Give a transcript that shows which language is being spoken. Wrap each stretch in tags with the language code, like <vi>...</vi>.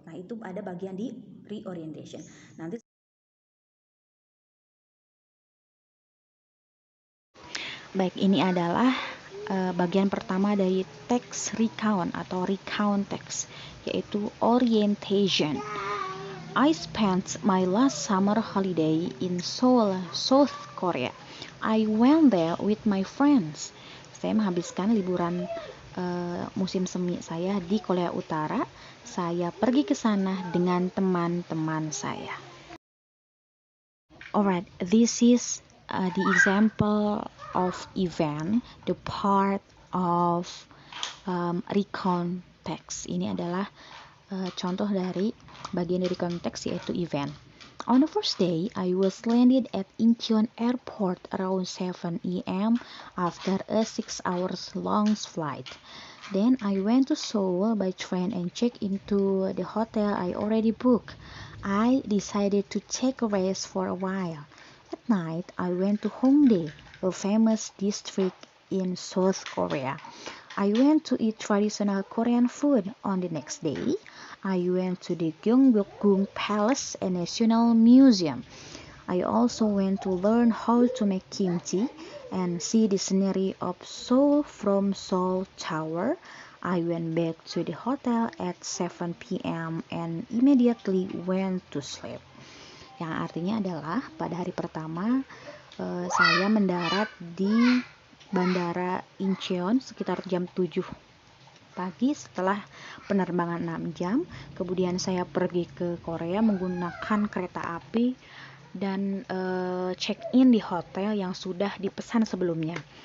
<id>Nah, itu ada bagian di reorientation. Nanti baik, ini adalah bagian pertama dari teks recount atau recount text, yaitu orientation.</id> <en>I spent my last summer holiday in Seoul, South Korea. I went there with my friends.</en> <id>Saya menghabiskan liburan musim semi saya di Korea Utara. Saya pergi ke sana dengan teman-teman saya.</id> <en>Alright, this is the example of event, the part of recount text.</en> <id>Ini adalah contoh dari bagian dari konteks, yaitu event.</id> <en>On the first day, I was landed at Incheon Airport around 7 a.m. after a 6 hours long flight. Then I went to Seoul by train and checked into the hotel I already booked. I decided to take a rest for a while. At night, I went to Hongdae, a famous district in South Korea. I went to eat traditional Korean food. On the next day, I went to the Gyeongbokgung Palace and National Museum. I also went to learn how to make kimchi and see the scenery of Seoul from Seoul Tower. I went back to the hotel at 7 p.m. and immediately went to sleep.</en> <id>Yang artinya adalah pada hari pertama saya mendarat di Bandara Incheon sekitar jam 7 pagi setelah penerbangan 6 jam. Kemudian saya pergi ke Korea menggunakan kereta api dan check-in di hotel yang sudah dipesan sebelumnya.</id>